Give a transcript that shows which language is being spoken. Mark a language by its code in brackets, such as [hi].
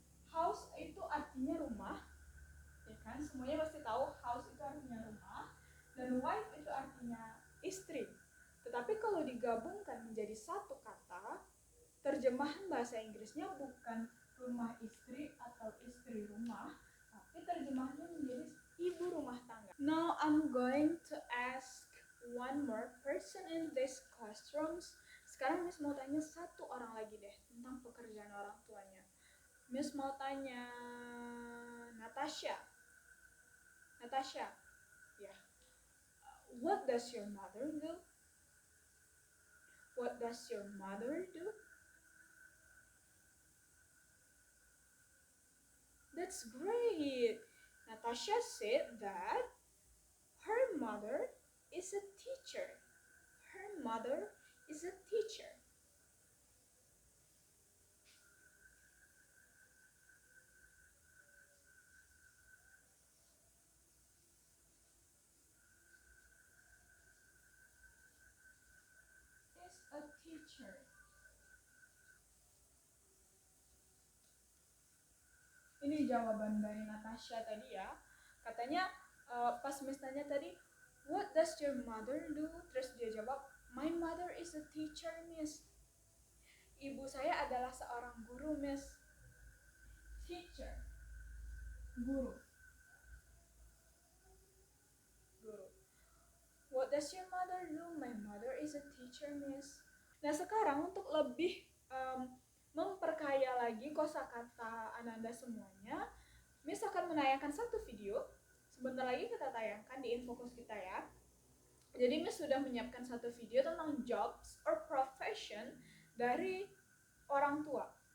[id] House itu artinya rumah, ya kan? Semuanya pasti tahu house itu artinya rumah, dan wife itu artinya istri. Tetapi kalau digabungkan menjadi satu kata, terjemahan bahasa Inggrisnya bukan rumah istri atau istri rumah, tapi terjemahannya menjadi ibu rumah tangga. [en] Now I'm going to ask one more person in this classrooms. [id] Sekarang Miss mau tanya satu orang lagi deh tentang pekerjaan orang tuanya. Miss mau tanya Natasha. Natasha, ya. [en] What does your mother do? What does your mother do? That's great. Natasha said that her mother is a teacher. Her mother is a teacher. Is a teacher. [id] Ini jawaban dari Natasha tadi ya. Katanya pas Miss tanya tadi, [en] what does your mother do? [id] Terus dia jawab, [en] my mother is a teacher, Miss. [id] Ibu saya adalah seorang guru, Miss. [en] Teacher. Guru. [id] Guru. [en] What does your mother do? My mother is a teacher, Miss. [id] Nah sekarang untuk lebih memperkaya lagi kosakata Ananda semuanya, Miss akan menayangkan satu video. Sebentar lagi kita tayangkan di Infokus kita ya. Jadi Miss sudah menyiapkan satu video tentang [en] jobs or profession [id] dari orang tua.